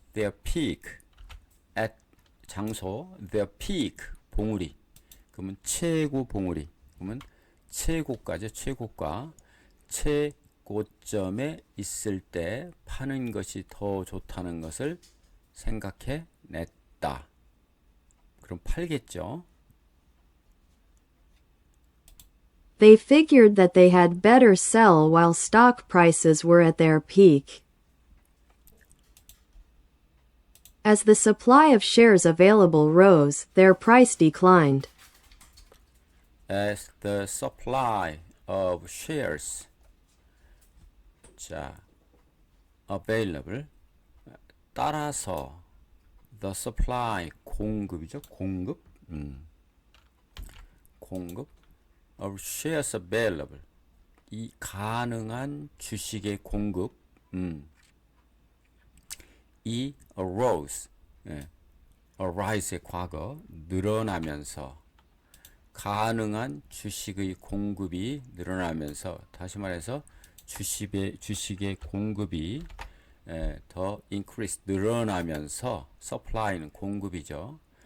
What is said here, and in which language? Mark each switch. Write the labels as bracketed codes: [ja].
[en] their peak at [ko] 장소 [en] their peak [ko] 봉우리 그러면 최고 봉우리 그러면 최고가죠. 최고가 최고점에 있을 때 파는 것이 더 좋다는 것을 생각해 냈다. 그럼 팔겠죠. [en] They figured that they had better sell while stock prices were at their peak. As the supply of shares available rose, their price declined. As the supply of shares [ko] 자, [en] available [ko] 따라서 [en] the supply [ko] 공급이죠. 공급 공급 [en] of shares available [ko] 이 가능한 주식의 공급 이 arose arise의 과거 늘어나면서 가능한 주식의 공급이 늘어나면서 다시 말해서 주식의 공급이 더 increase 늘어나면서 supply는 공급이죠.